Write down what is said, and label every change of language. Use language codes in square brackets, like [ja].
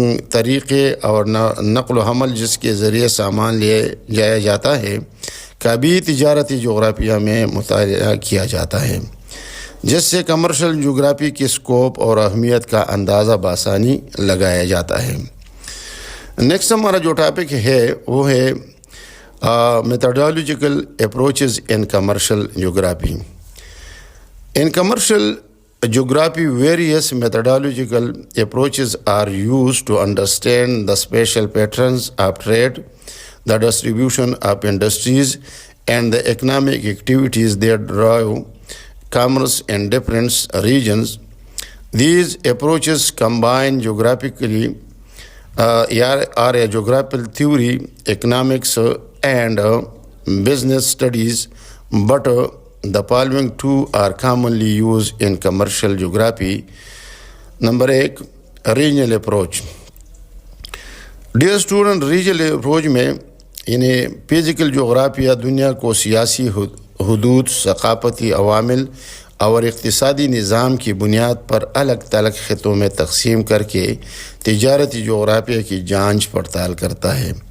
[ur] طریقے اور نقل و حمل جس کے ذریعے سامان لے جایا جاتا ہے کا بھی تجارتی جغرافیہ میں مطالعہ کیا جاتا ہے، جس سے کمرشل جغرافی کی اسکوپ اور اہمیت کا اندازہ بآسانی لگایا جاتا ہے۔ نیکسٹ ہمارا جو ٹاپک ہے وہ ہے [en] methodological approaches in commercial geography. In commercial geography, various methodological approaches are used to understand the spatial patterns of trade, the distribution of industries, and the economic activities that drive commerce in different regions. These approaches combine geographically are a geographical theory, economics, and business studies, but the following two are commonly used in commercial geography. Number 1, regional approach. Dear student, [ur] regional approach میں physical جغرافیہ دنیا کو سیاسی حدود، ثقافتی عوامل اور اقتصادی نظام کی بنیاد پر الگ تھلگ خطوں میں تقسیم کر کے تجارتی جغرافیہ کی جانچ پڑتال کرتا ہے۔